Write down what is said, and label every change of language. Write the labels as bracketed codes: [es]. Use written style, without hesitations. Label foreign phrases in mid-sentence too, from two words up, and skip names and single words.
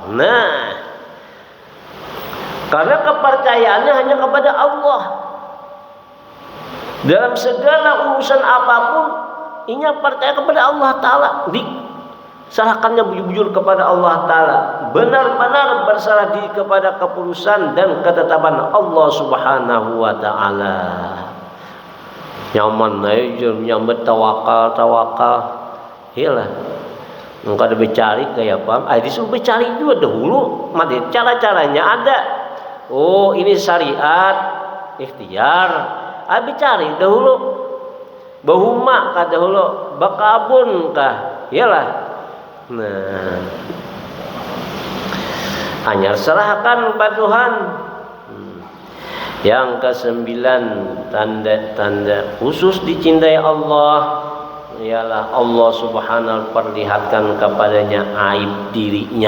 [id] Nah, karena kepercayaannya hanya kepada Allah. Dalam segala urusan apapun, ini percaya kepada Allah Ta'ala. Diserahkannya bujur-bujur kepada Allah Ta'ala. Benar-benar berserah diri kepada keputusan dan ketetapan Allah [ar] سبحانه وتعالى. [bjn] Nyaman aja, nyambet tawakal. [id] Iyalah. [bjn] Engkau ada bercari kayak apa? Disuruh bercari juga dahulu. Mati cara-caranya ada. Oh, ini syariat, ikhtiar. [id] Cari dahulu. [bjn] Bahuma kah dahulu, bakabun kah? [id] Iyalah. Nah, hanya serahkan pada Tuhan. Yang ke-9, tanda-tanda khusus dicintai Allah ialah Allah Subhanahu perlihatkan kepadanya aib dirinya.